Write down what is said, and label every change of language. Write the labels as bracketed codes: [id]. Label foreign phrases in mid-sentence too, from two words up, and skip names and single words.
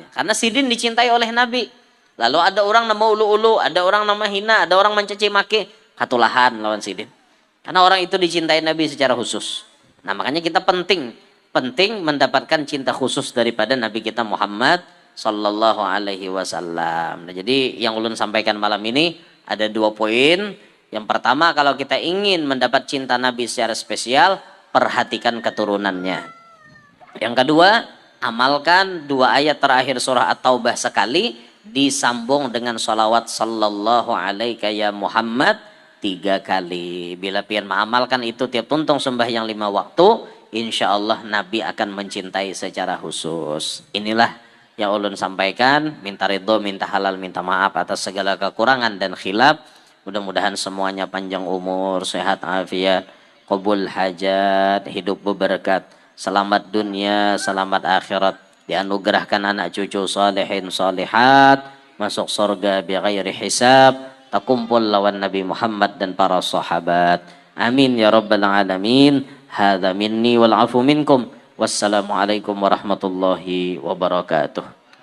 [id] Karena sidin dicintai oleh Nabi. Lalu ada orang nama ulu-ulu, ada orang nama hina, ada orang mencaci maki, katulahan lawan sidin. Karena orang itu dicintai Nabi secara khusus. Nah makanya kita penting mendapatkan cinta khusus daripada Nabi kita Muhammad [ar] صلى الله عليه وسلم. [id] Nah, jadi yang ulun sampaikan malam ini ada 2 poin. Yang pertama, kalau kita ingin mendapat cinta Nabi secara spesial, perhatikan keturunannya. Yang kedua, amalkan 2 ayat terakhir surah At-Taubah sekali, disambung dengan sholawat [ar] صلى الله عليه يا محمد [id] 3 kali. Bila pian mengamalkan itu tiap tuntung sembahyang 5 waktu, [ar] إن شاء الله [id] Nabi akan mencintai secara khusus. Inilah yang ulun sampaikan. Minta ridho, minta halal, minta maaf atas segala kekurangan dan khilaf. Mudah-mudahan semuanya panjang umur, sehat afiat, qabul hajat, hidup berberkat, selamat dunia, selamat akhirat, dianugerahkan anak cucu [ar] صالحين صالحات, [id] masuk surga [ar] بغير حساب, [id] takumpul lawan Nabi Muhammad dan para sahabat. [ar] آمين يا رب العالمين. هذا مني والعفو منكم. والسلام عليكم ورحمة الله وبركاته.